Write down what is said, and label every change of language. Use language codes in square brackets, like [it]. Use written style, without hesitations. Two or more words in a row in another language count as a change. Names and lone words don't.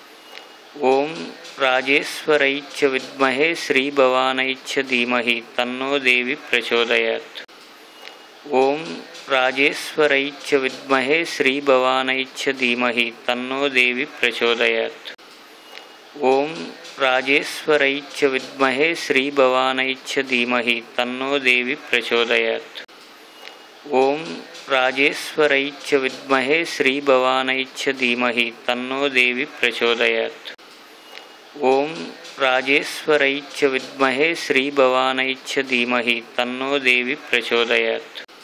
[sa] ओम राजेश्वरै च विद्महे श्रीभवानै च धीमहि तन्नो देवी प्रचोदयात्। ओम राजेश्वरै च विद्महे श्रीभवानै च धीमहि तन्नो देवी प्रचोदयात्। ఓం రాజేశ్వరై చ విద్మహే శ్రీభవానై చ ధీమహి తన్నో దేవి ప్రచోదయాత్. ఓం రాజేశ్వరై చ విద్మహే శ్రీభవానై చ ధీమహి తన్నో దేవి ప్రచోదయాత్. ఓం రాజేశ్వరై చ విద్మహే శ్రీభవానై చ ధీమహి తన్నో దేవి ప్రచోదయాత్.